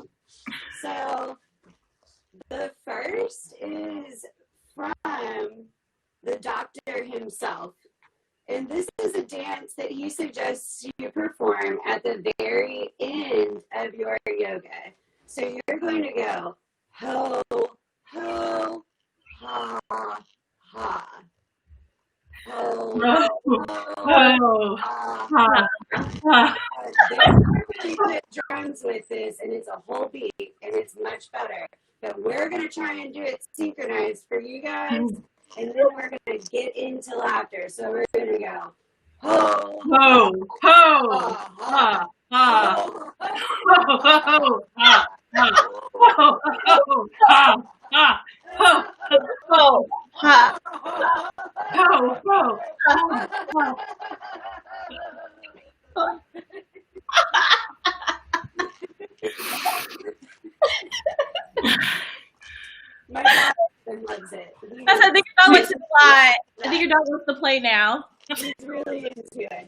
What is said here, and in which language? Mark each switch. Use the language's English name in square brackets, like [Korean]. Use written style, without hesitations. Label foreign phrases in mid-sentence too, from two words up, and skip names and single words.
[English] So the first is from the doctor himself. And this is a dance that he suggests you perform at the very end of your yoga. So you're going to go ho, ho, ha, ha. Ho, Oh. There's really good drums with this, and it's a whole beat, and it's much better. But we're going to try and do it synchronized for you guys, and then we're going to get into laughter. So we're going to go ho, Ho, ho, ha, ha, ha, ho, ho, ho, ha, ha, ho, ho, ha, ha, ho, Oh, ha. ho, ho, ho. My husband loves it. I think your dog wants to fly. I think your dog wants to play now. He's really into it.